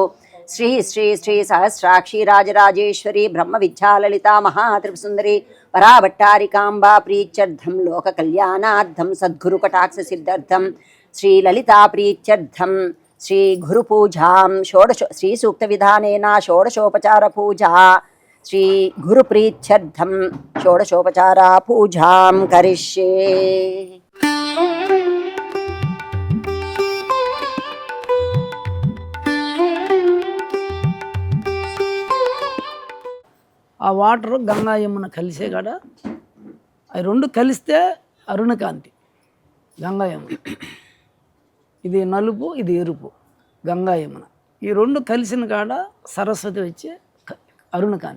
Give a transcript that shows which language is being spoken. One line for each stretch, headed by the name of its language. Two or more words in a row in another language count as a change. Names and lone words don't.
Sanskrit: श्री श्री श्री सहस्राक्षी राजराजेश्वरी ब्रह्म विद्या ललिता महात्रिपुरसुंदरी पराभट्टारिकांबा प्रीत्यर्थं लोक कल्याणार्थं सद्गुरु कटाक्ष सिद्ध्यर्थं श्री ललिता प्रीत्यर्थं श्री गुरु पूजां षोडश श्री सूक्त विधानेन षोडशोपचार पूजा श्री गुरु प्रीत्यर्थं षोडशोपचार पूजां करिष्ये।
Telugu: ఆ వాటర్ గంగా యమున కలిసే కాడ అవి రెండు కలిస్తే అరుణకాంతి గంగా యమున, ఇది నలుపు ఇది ఎరుపు గంగా యమున, ఈ రెండు కలిసిన కాడ సరస్వతి వచ్చే అరుణకాంతి.